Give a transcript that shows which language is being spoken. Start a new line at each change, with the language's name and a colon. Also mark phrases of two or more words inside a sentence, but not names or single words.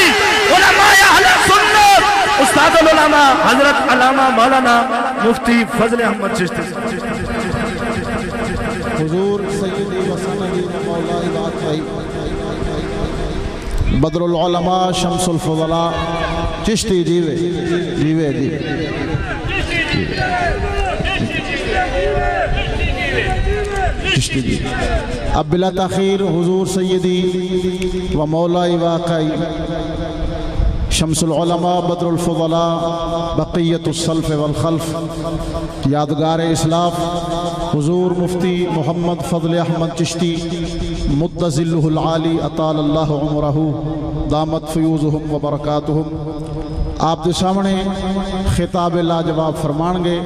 Urdu: علماء اہل سنت استاد العلماء حضرت علامہ مولانا مفتی فضل احمد چشتی. حضور سیدی و سندی مولائی واقعی بدر العلماء شمس الفضلاء
Punjabi: چشتی جیوے جیوے جیوے. چشتی جیوے. اب بلا تاخیر حضور سیدی و مولائی واقعی شمس العلماء بدر الفضلاء
Arabic: بقیت السلف والخلف
Punjabi: یادگار اسلاف حضور مفتی محمد فضل احمد چشتی
Arabic: مد ظلہ العالی اطال اللہ عمرہ دامت فیوزہم و برکاتہم
Punjabi: آپ دے سامنے خطاب لاجواب فرمان گے.